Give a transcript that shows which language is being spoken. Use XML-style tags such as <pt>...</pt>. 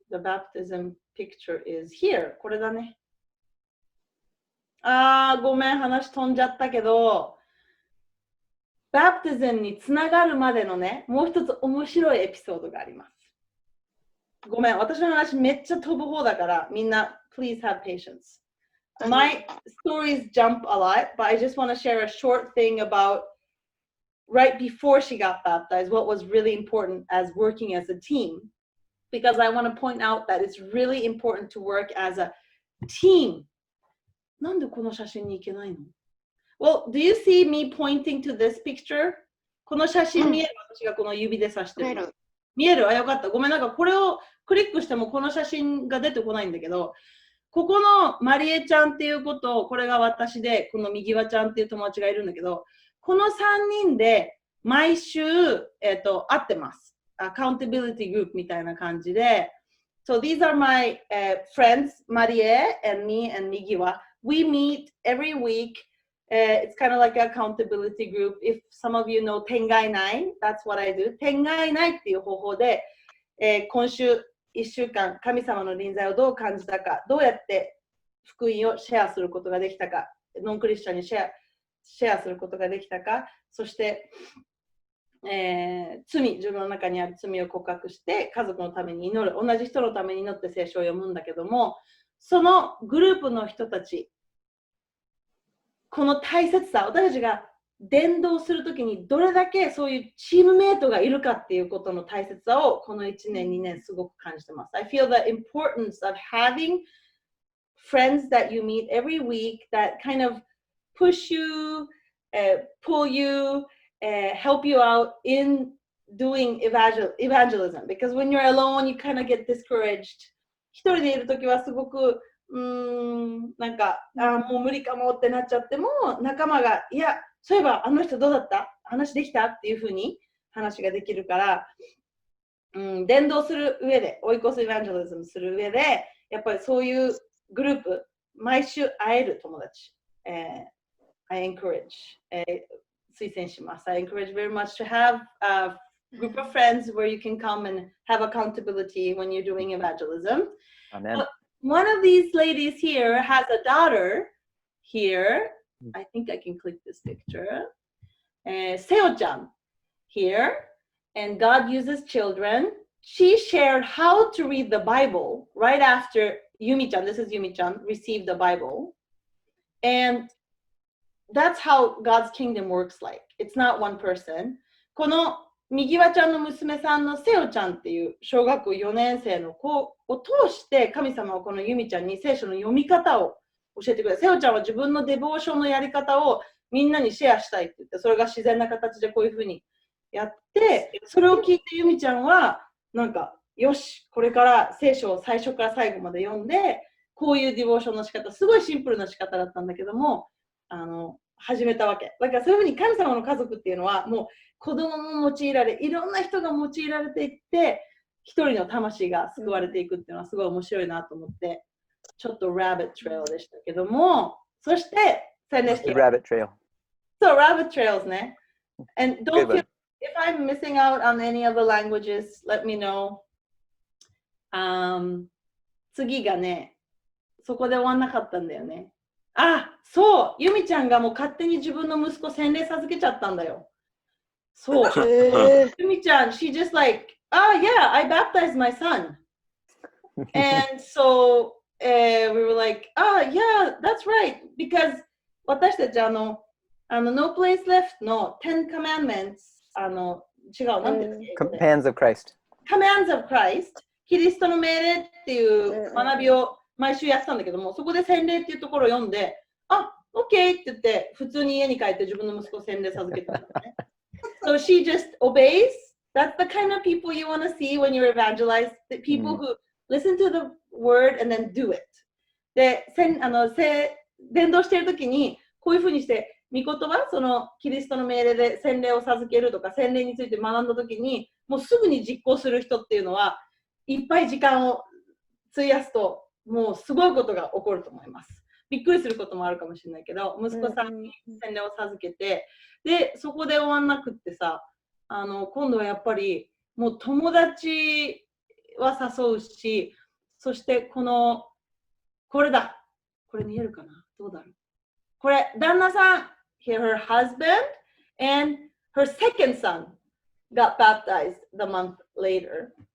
<en>The baptism picture is here.</en> <ja>これだね。ごめん、話飛んじゃったけど、バプティズムにつながるまでのね、もう一つ面白いエピソードがあります。ごめん、私の話めっちゃ飛ぶ方だから、みんな、</ja> <en>please have patience. My stories jump a lot, but I just want to share a short thing about right before she got baptized, what was really important as working as a team. Because I want to point out that it's really important to work as a team.</en> <ja>なんでこの写真に行けないの?</ja> <en>Well, do you see me pointing to this picture?</en> <ja>この写真見える、私がこの指で指してる。見える？よかった。ごめん、なんかこれをクリックしてもこの写真が出てこないんだけど、ここのマリエちゃんっていう子と、これが私で、この右輪ちゃんっていう友達がいるんだけど、この3人で毎週、会ってます。</ja> <en>accountability group</en> <ja>みたいな感じで、</ja> <en>so these are my friends, Marie and me and Migiwa. We meet every week. It's kind of like an accountability group. If some of you know 天外内, that's what I do.</en> <ja>天外内っていう方法で、今週1週間神様の臨在をどう感じたか、どうやって福音をシェアすることができたか、ノンクリスチャンにシェアすることができたか、そして自分の中にある罪を告白して家族のために祈る、同じ人のために祈って聖書を読むんだけども、そのグループの人たち、この大切さ、私たちが伝道するときにどれだけそういうチームメイトがいるかっていうことの大切さをこの1年2年すごく感じてます。</ja> <en>I feel the importance of having friends that you meet every week that kind of push you, pull you, help you out in doing evangelism. Because when you're alone, you kind of get discouraged.</en> <ja>一人でいるときはすごくなんかもう無理かもってなっちゃっても、仲間がいやそういえばあの人どうだった話できたっていうふうに話ができるから、伝道する上でオイコスエヴァンジェリズムする上でやっぱりそういうグループ毎週会える友達、</ja> <en>I encourage、</en> <ja>推薦します。</ja> <en>I encourage very much to have a group of friends where you can come and have accountability when you're doing evangelism. Amen. One of these ladies here has a daughter here. I think I can click this picture. Seo-chan here. And God uses children. She shared how to read the Bible right after Yumi-chan, this is Yumi-chan, received the Bible. And that's how God's kingdom works like. It's not one person.</en> <ja>この右輪ちゃんの娘さんのセオちゃんっていう小学校4年生の子を通して神様はこのユミちゃんに聖書の読み方を教えてくれた。セオちゃんは自分のデボーションのやり方をみんなにシェアしたいって言って、それが自然な形でこういうふうにやって、それを聞いてユミちゃんはなんかよし、これから聖書を最初から最後まで読んで、こういうデボーションの仕方、すごいシンプルな仕方だったんだけども、始めたわけ。だからそういうふうに神様の家族っていうのはもう子供も用いられ、いろんな人が用いられていって、一人の魂が救われていくっていうのはすごい面白いなと思って、ちょっとラビットトレイルでしたけども、そして宣伝して</ja> <en>Rabbit trail.</en> <ja>そう、ラビットトレイルね。</ja> <en>And don't feel, if I'm missing out on any of the languages, let me know.</en> <ja>次がね、そこで終わんなかったんだよね。あ、そう、ユミちゃんがもう勝手に自分の息子洗礼授けちゃったんだよ。そう。</ja> <en>ユミちゃん、she just like, oh yeah, I baptized my son. And so we were like, oh yeah, that's right. Because</en> <ja>私たちNo Place Left の10 Commandments 違う、なんていうの</ja> <en>Commands of Christ.</en> <ja>Commands of Christ キリストの命令っていう学びを毎週やってたんだけども、そこで洗礼っていうところを読んで、あ、OK って言って、普通に家に帰って自分の息子を洗礼授けたんだね。</ja> <en>So she just obeys. That's the kind of people you want to see when you evangelize. The people who listen to the word and then do it.</en> <ja>で、伝道しているときに、こういうふうにして、御言葉、そのキリストの命令で洗礼を授けるとか、洗礼について学んだときに、もうすぐに実行する人っていうのは、いっぱい時間を費やすと、もうすごいことが起こると思います。びっくりすることもあるかもしれないけど、息子さんに洗礼を授けて、で、そこで終わんなくってさ、今度はやっぱり、もう友達は誘うし、そしてこれだ。これ見えるかな？どうだろう？これ、旦那さん、</ja> <en>here her husband and her second son got baptized the month later.</en>